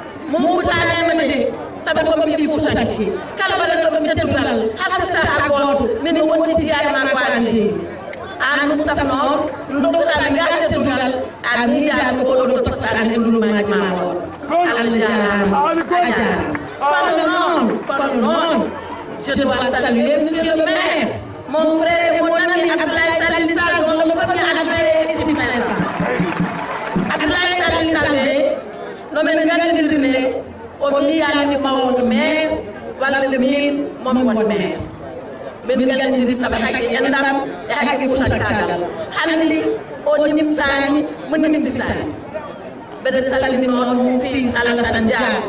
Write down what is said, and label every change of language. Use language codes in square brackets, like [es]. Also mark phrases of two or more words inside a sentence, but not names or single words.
[ff] Mo wutani ma de, sabi ko mi futanke. Kala bala no mi tetungal, haska sa agoto, min wonti tiyade ma ko andi. An Mustafa non, ndokta mi ngal tetungal, a mi jaara ko do to sare e dum ma ma won. Allah jaara. A jaara. Kono non, kono non. [fr] Je dois saluer monsieur le maire, mon frère et mon ami Abdoulaye Salih Sall, dont le premier adjoint est ici présent. [ff] Abdoulaye Salih Sall, No men gandidiri ne, o miijani ko mawoto maire, walla min momi won maire. Min gandidiri sabu haqqe enɗam e haqqe Fuutankagal. Hande o nimisani, mo nimisitani. Mbeɗa salmini on [fr] mon fils [ff] Alassane Dia.